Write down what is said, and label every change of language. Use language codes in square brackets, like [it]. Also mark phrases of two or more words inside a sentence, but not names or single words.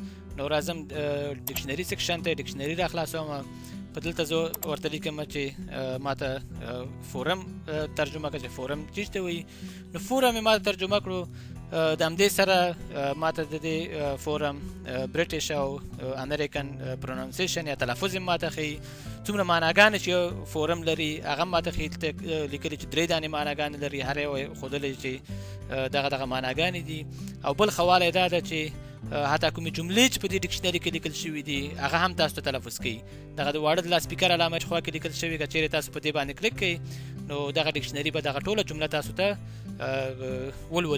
[ps] نو راځم [en] dictionary section [ps] ته ډکشنري را خلاصوم. په دلته زه ورته لیکم چې ما ته فورم ترجمه کړه چې فورم څه ته وایي. نو فورم یې ما ته ترجمه کړو. د همدې سره ما ته د دې فورم برټش او [en] American pronunciation [ps] یا تلفظ یې ما ته ښیي. څومره معناګانې چې فورم لري هغه ما ته ښیي. لیکلي چې 3 دانې معناګانې لري، هر یو یې ښودلی چې دغه معناګانې دي. او بل ښه والی دا ده چې حتی کومې جملې چې په دې ډکشنري کې لیکل شوي دي هغه هم تاسو ته تلفظ کوي. دغه د واړه د لاسپیکر علامه چې خوا کې لیکل شوي، که چیرې تاسو په دې باندې کلیک کوئ نو دغه ډکشنري به دغه ټوله جمله تاسو ته ولولي.